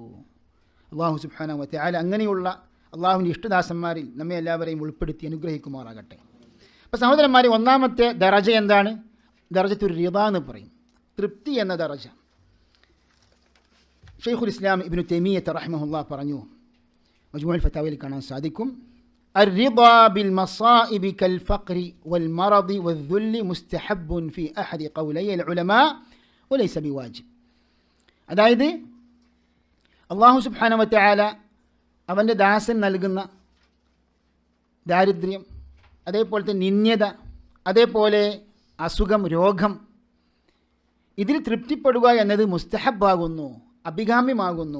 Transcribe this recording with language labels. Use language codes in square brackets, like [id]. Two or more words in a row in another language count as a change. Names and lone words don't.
[ar] الله سبحانه و تعالى [ml] അങ്ങനെയുള്ള അള്ളാഹുവിൻ്റെ ഇഷ്ടദാസന്മാരിൽ നമ്മെ എല്ലാവരെയും ഉൾപ്പെടുത്തി അനുഗ്രഹിക്കുമാറാകട്ടെ. അപ്പോൾ സഹോദരന്മാരെ, ഒന്നാമത്തെ ദറജ എന്താണ്? [ar] درجة الرضا [ml] എന്ന് പറയും, തൃപ്തി എന്ന ദറജ. ഷെയ്ഖുൽ ഇസ്ലാം ഇബ്നു തൈമിയ്യ റഹിമഹുല്ലാഹ് പറഞ്ഞു, മജ്മൂഉൽ ഫതാവയിൽ കാണാൻ സാധിക്കും, [ar] الرضا بالمصائب كالفقر والمرض والذل مستحب في أحد قولي العلماء وليس بواجب. [ml] അതായത് [ar] الله سبحانه و تعالى [ml] അവൻ്റെ ദാസൻ നൽകുന്ന ദാരിദ്ര്യം, അതേപോലെ തന്നെ നിന്ദ്യത, അതേപോലെ അസുഖം, രോഗം, ഇതിൽ തൃപ്തിപ്പെടുക എന്നത് മുസ്തഹബാകുന്നു, അഭികാമ്യമാകുന്നു.